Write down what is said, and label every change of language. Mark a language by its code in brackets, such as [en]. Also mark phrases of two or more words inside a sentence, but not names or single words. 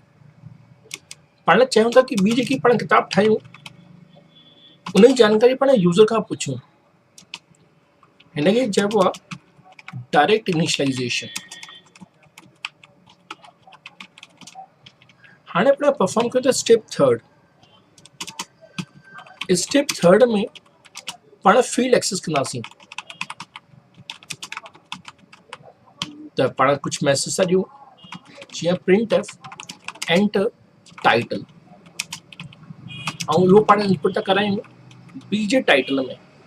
[sd] पाण चाहियूं था कि ॿी जेकी पाण किताब ठाहियूं उन जी जानकारी पाण यूज़र खां पुछूं। हिनखे चइबो आहे [en] direct initialization. [sd] हाणे पाण परफॉर्म कयूं था [en] step third. step third [sd] में पाण फील्ड एक्सेस कंदासीं। त पाण कुछ मैसेज था ॾियूं, जीअं [en] printf enter title, [sd] ऐं उहो पाण इनपुट था करायूं बी जे टाइटल में।